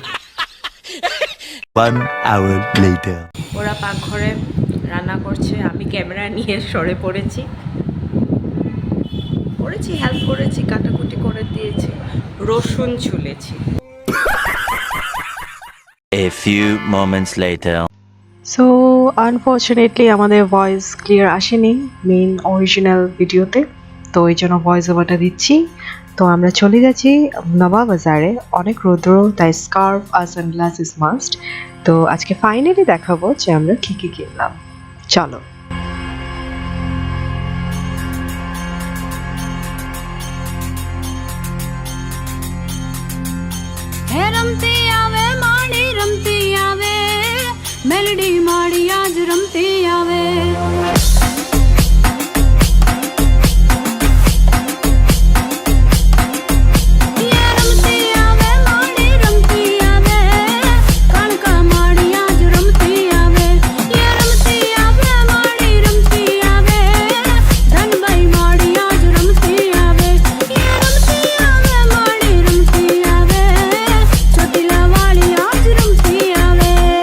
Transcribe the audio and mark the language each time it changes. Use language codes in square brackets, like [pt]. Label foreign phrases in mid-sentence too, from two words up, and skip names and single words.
[en] 1 hour later. [bn] ওরা পাকঘরে রান্না করছে, আমি ক্যামেরা নিয়ে সরে পড়েছি, হেল্প করেছি, কাটাকুটি করে দিয়েছি, রসুন ছুলেছি। [en] A few moments later. so unfortunately [bn] আমাদের [en] voice clear [bn] আসেনি [en] main original video, [bn] তো এই জন্য [en] voice over [bn] দিচ্ছি। তো আমরা চলে যাচ্ছি নবাব বাজারে, অনেক রৌদ্র, তাই স্কার্ফ আর [en] sunglass is must. [bn] তো আজকে ফাইনালি দেখাবো যে আমরা কী কী কিনলাম। চলো। [gu] રમતી આવે માડી રમતી આવે મેલડી માડી આજ રમતી આવે યે રમતી આવે માડી રમતી આવે કણકા માડી આજ રમતી આવે યે રમતી આવે માડી રમતી આવે ધનબાઈ માડી આજ રમતી આવે યે રમતી આવે માડી રમતી આવે ચોટીલા વાળી આજ રમતી આવે